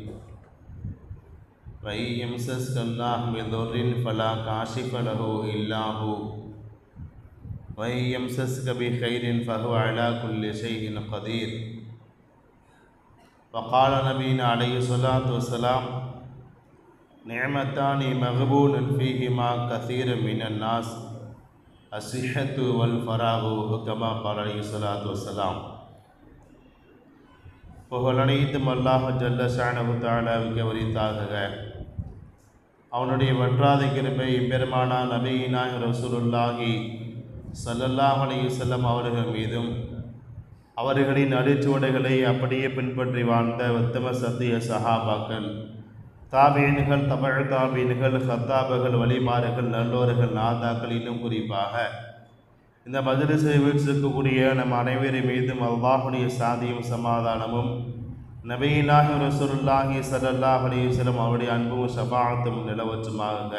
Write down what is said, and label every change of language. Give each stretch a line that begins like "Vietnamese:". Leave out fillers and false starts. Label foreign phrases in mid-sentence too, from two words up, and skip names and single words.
Arabic: وإن يمسسك الله بضر فلا كاشف له إلا هو، وإن يمسسك بخير فهو على كل شيء قدير. وقال نبينا عليه الصلاة والسلام: نعمتان مغبون فيهما كثير من الناس، الصحة والفراغ، كما قال عليه الصلاة والسلام.
Tamil: புகழனைத்தும்
Arabic: الله جل شأنه
Tamil: தஆலாவுக்கு உரித்தாகுக. அவனுடைய வற்றாத கிருபை பெருமானா நபியினா
Arabic: رسول الله صلى الله عليه وسلم
Tamil: அவர்கள் மீதும், அவர்களின் அடிச்சுவடுகளை அப்படியே பின்பற்றி வாழ்ந்த உத்தம சத்திய சஹாபாக்கள், தாபீன்கள், தபஅ தாபீன்கள், ஹத்தாபுகள், வலிமார்கள், நல்லோர்கள், நாதாக்கள், இன்னும் குறிப்பாக இந்த மஜ்லிஸை வீற்றிருக்கக்கூடிய நம் அனைவரின் மீதும் அல்லாஹ்வுடைய சாந்தியும் சமாதானமும், நபியினாஹி
Arabic: رسول الله صلى الله عليه وسلم
Tamil: அவருடைய அன்பும் ஷஃபாஅத்தும் நிலவற்றுமாக.